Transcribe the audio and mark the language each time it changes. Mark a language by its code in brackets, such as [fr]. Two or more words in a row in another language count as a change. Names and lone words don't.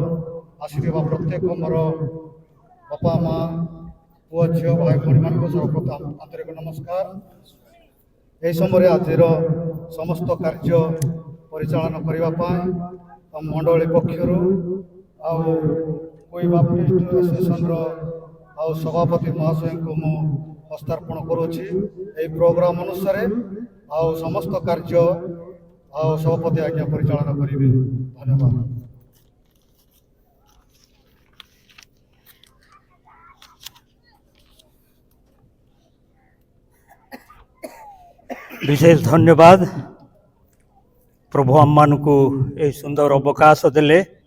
[or] ଆସିଥିବା ପ୍ରତ୍ୟେକ ମୋର ବାପା ମା ପୁଅ ଝିଅ ଭାଇ ଭଉଣୀମାନଙ୍କୁ ସର୍ବପ୍ରଥମ ଆନ୍ତରିକ ନମସ୍କାର ଏହି ସମୟରେ ଆଜିର ସମସ୍ତ କାର୍ଯ୍ୟ ପରିଚାଳନା କରିବା ପାଇଁ ମଣ୍ଡଳୀ ପକ୍ଷରୁ ଆଉ କୁଇ ବାପ୍ଟିଷ୍ଟ ଆସୋସିଏସନର ଆଉ ସଭାପତି ମହାଶୟଙ୍କୁ ମୁଁ ହସ୍ତାର୍ପଣ କରୁଅଛି ଏହି ପ୍ରୋଗ୍ରାମ ଅନୁସାରେ ଆଉ ସମସ୍ତ କାର୍ଯ୍ୟ ଆଉ ସଭାପତି ଆଜ୍ଞା ପରିଚାଳନା କରିବେ ଧନ୍ୟବାଦ ବିଶେଷ ଧନ୍ୟବାଦ ପ୍ରଭୁ ଆମ୍ମାନକୁ ଏ ସୁନ୍ଦର ଅବକାଶ ଦେଲେ